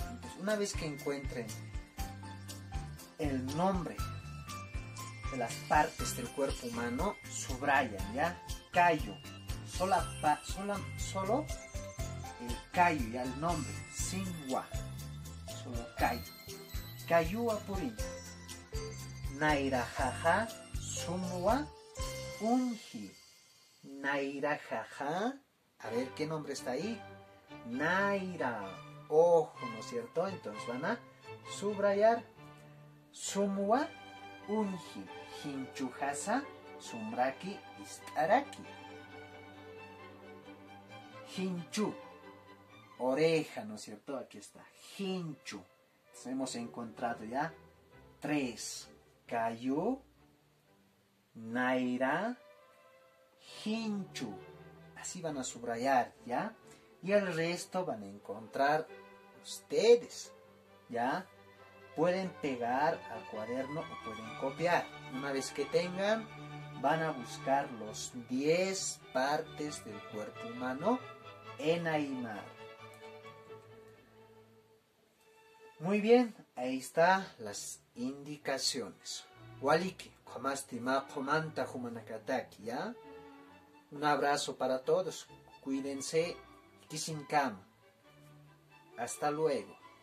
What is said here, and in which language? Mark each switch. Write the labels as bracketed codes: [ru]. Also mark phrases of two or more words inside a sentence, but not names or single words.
[es] Entonces, una vez que encuentren el nombre de las partes del cuerpo humano, subrayan, ¿ya? Cayo, solo el cayo, ya el nombre, sin gua, solo cayo. [ay] Cayúa Purinta. Nairajaja sumwa unji. Nairajaja, [es] a ver qué nombre está ahí. Naira, ojo, ¿no es cierto? Entonces van a subrayar. [ay] Sumwa unji. Hinchujasa sumraki istaraki. Hinchu, [es] oreja, ¿no es cierto? Aquí está. Hinchu. Entonces hemos encontrado ya 3. [ay] Cayu, Naira, Hinchu. [es] Así van a subrayar, ¿ya? Y el resto van a encontrar ustedes, ¿ya? Pueden pegar al cuaderno o pueden copiar. Una vez que tengan, van a buscar los 10 partes del cuerpo humano en Aymara. Muy bien, ahí están las indicaciones. [ay] Waliki, komastima komanta humanakataki, [es] ¿ya? Un abrazo para todos. Cuídense. Kisinkam. Hasta luego.